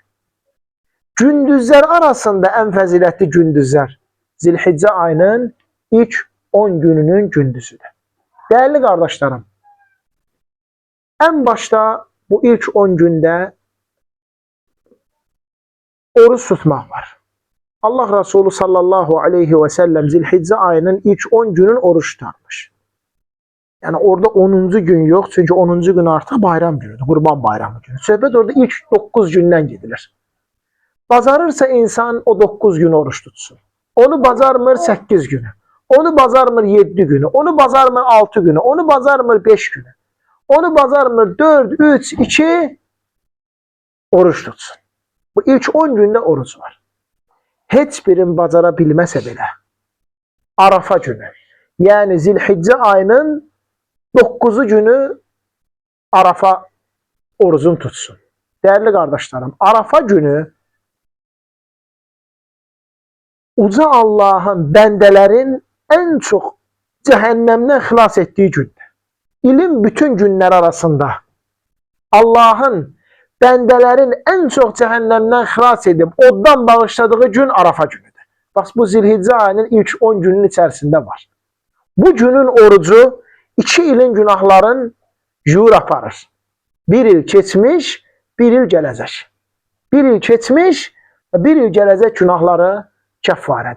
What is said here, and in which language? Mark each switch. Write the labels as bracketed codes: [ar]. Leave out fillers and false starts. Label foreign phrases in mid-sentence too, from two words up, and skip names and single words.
[az] Gündüzlər arasında ən fəzilətli gündüzlər Zilhiccə ayının ilk 10 gününün gündüzüdür. Dəyərli qardaşlarım, ən başda bu ilk 10 gündə oruç tutmaq var. Allah Resulü [ar] صلى الله عليه وسلم [az] Zilhiccə ayının ilk 10 günün oruç tutarmış. [tr] Yani orada 10. gün yok, çünkü 10. [az] gün artık bayram günüdür, Qurban bayramı günü. Söhbət orada ilk 9 gündən gedilir. Bacarırsa insan o 9 gün oruç tutsun. Onu bacarmır 8 günü. Onu bacarmır 7 günü. Onu bacarmır 6 günü. Onu bacarmır 5 günü. Onu bacarmır 4, 3, 2 oruç tutsun. [tr] Bu ilk 10 günde oruç var. [az] Heç birin bacara bilməsə belə Arafa günü, yəni Zilhiccə ayının 9-cu günü Arafa orucunu tutsun. [tr] Değerli kardeşlerim, Arafa günü uca Allah'ın bəndələrin en çok cehennemden xilas ettiği gündür. İlim bütün günler arasında Allah'ın bəndələrin en çok cehennemden xilas edip oddan bağışladığı gün Arafa günüdür. [az] Bax, bu Zilhiccə ayının ilk 10 günün içerisinde var. Bu günün orucu 2 ilin günahların yuyur aparır. Bir il keçmiş, bir il gələcək. Bir il keçmiş, bir il gələcək günahları kəffarədir.